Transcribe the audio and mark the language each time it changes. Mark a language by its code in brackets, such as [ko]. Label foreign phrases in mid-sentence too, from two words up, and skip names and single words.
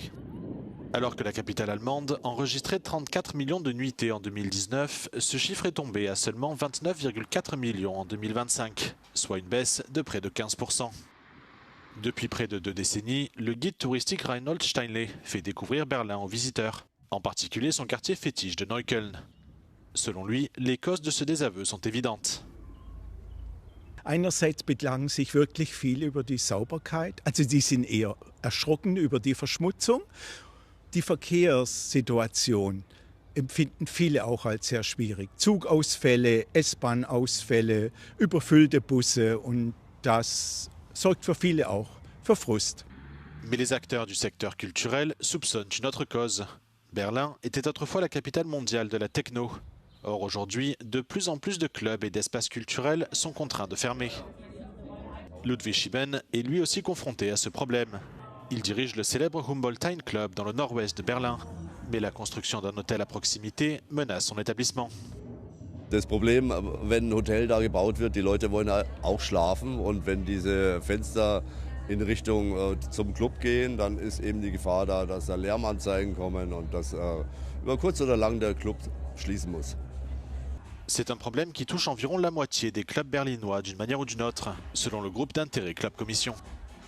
[fr] Alors que la capitale allemande enregistrait 34 millions de nuitées en 2019, ce chiffre est tombé à seulement 29,4 millions en 2025, soit une baisse de près de 15%. Depuis près de 2 décennies, le guide touristique Reinhold Steinle fait découvrir Berlin aux visiteurs, en particulier son quartier fétiche de Neukölln. Selon lui, les causes de ce désaveu sont évidentes. [de] Einerseits beklagen sich wirklich viele über die Sauberkeit, also die sind eher erschrocken über die Verschmutzung. Die Verkehrssituation empfinden viele auch als sehr schwierig. Zugausfälle, S-Bahn-Ausfälle, überfüllte Busse und das sorgt für viele auch für Frust. [fr] Mais les acteurs du secteur culturel soupçonnent une autre cause. Berlin était autrefois la capitale mondiale de la techno. Or aujourd'hui, de plus en plus de clubs et d'espaces culturels sont contraints de fermer. Ludwig Schieben est lui aussi confronté à ce problème. Il dirige le célèbre Humboldt Club dans le nord-ouest de Berlin. Mais la construction d'un hôtel à proximité menace son établissement. [de] Das Problem, wenn ein Hotel da gebaut wird, die Leute wollen auch schlafen. Und wenn diese Fenster in Richtung zum Club gehen, dann ist eben die Gefahr da, dass da Lärmanzeigen kommen und dass über kurz oder lang der Club schließen muss. [fr] C'est un problème qui touche environ la moitié des clubs berlinois d'une manière ou d'une autre, selon le groupe d'intérêt Club Commission.